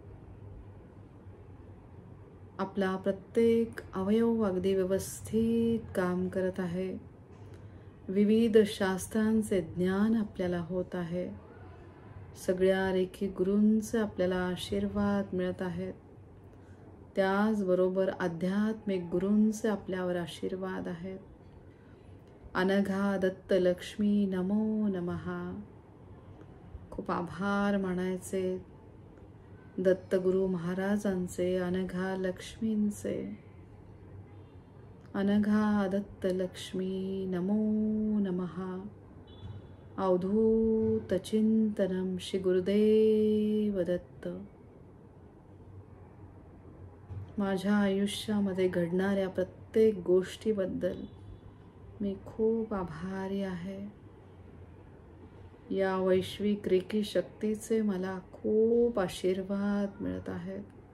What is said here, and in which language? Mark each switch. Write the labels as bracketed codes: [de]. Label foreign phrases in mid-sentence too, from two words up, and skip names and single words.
[mr] आपला प्रत्येक अवयव अगदी व्यवस्थित काम करत आहे. विविध शास्त्रांचे ज्ञान आपल्याला होत आहे. सगळ्या रेखी गुरूंचे आपल्याला आशीर्वाद मिळत आहेत. त्याचबरोबर आध्यात्मिक गुरूंचे आपल्यावर आशीर्वाद आहेत. [sa] अनघा दत्त लक्ष्मी नमो नमः. [mr] खूप आभार मानायचे दत्तगुरु महाराजांचे, अनघा लक्ष्मींचे. [sa] अनघा दत्त लक्ष्मी नमो नमः. अवधूत चिंतनम श्री गुरुदेव दत्त. [mr] माझ्या आयुष्यामध्ये घडणाऱ्या प्रत्येक गोष्टीबद्दल मी खूप आभारी आहे. या वैश्विक रेकी शक्तीचे मला खूप आशीर्वाद मिळत आहेत.